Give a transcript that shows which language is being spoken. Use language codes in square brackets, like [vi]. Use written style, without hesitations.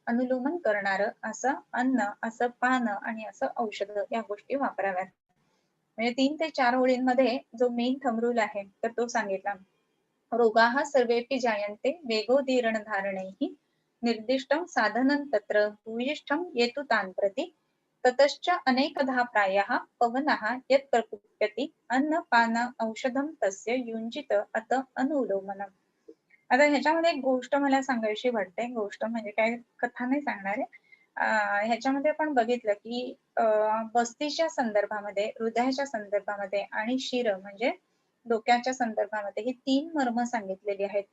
[mr] अनुलोमन करणार असं अन्न, असं पान आणि असं औषध या गोष्टी वापराव्यात. म्हणजे 3 ते 4 ओळींमध्ये जो मेन थंब रूल आहे तर तो सांगितला. [sa] रोगाः सर्वेपि जायन्ते वेगोदीर्ण धारणैः निर्दिष्टं साधनं तत्र भूयिष्ठं येतु तान् प्रति ततश्च अनेकधा प्रायः पवनः यत् प्रकुप्यति अन्न पान औषधं तस्य युञ्जित अत अनुलोमनम्. [mr] आता ह्याच्यामध्ये एक गोष्ट मला सांगायची वाटते. गोष्ट म्हणजे काय कथा नाही सांगणार आहे. ह्याच्यामध्ये आपण बघितलं की बस्तीच्या संदर्भामध्ये, हृदयाच्या संदर्भामध्ये आणि शिर म्हणजे डोक्याच्या संदर्भामध्ये ही 3 मर्म सांगितलेली आहेत.